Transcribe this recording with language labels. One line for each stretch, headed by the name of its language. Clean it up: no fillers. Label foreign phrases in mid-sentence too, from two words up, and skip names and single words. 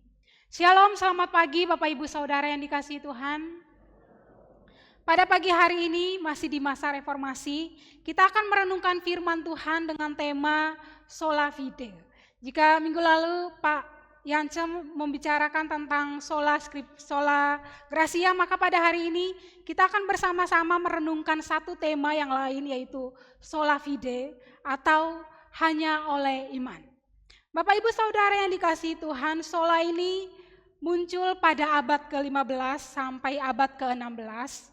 Indonesian: Shalom, selamat pagi Bapak Ibu Saudara yang dikasihi Tuhan. Pada pagi hari ini masih di masa reformasi, kita akan merenungkan firman Tuhan dengan tema
Latin: Sola Fide.
Indonesian: Jika minggu lalu Pak Yance membicarakan tentang
Latin: sola gratia,
Indonesian: maka pada hari ini kita akan bersama-sama merenungkan satu tema yang lain, yaitu
Latin: Sola Fide
Indonesian: atau hanya oleh iman. Bapak Ibu Saudara yang dikasihi Tuhan, sola ini muncul pada abad ke-15 sampai abad ke-16.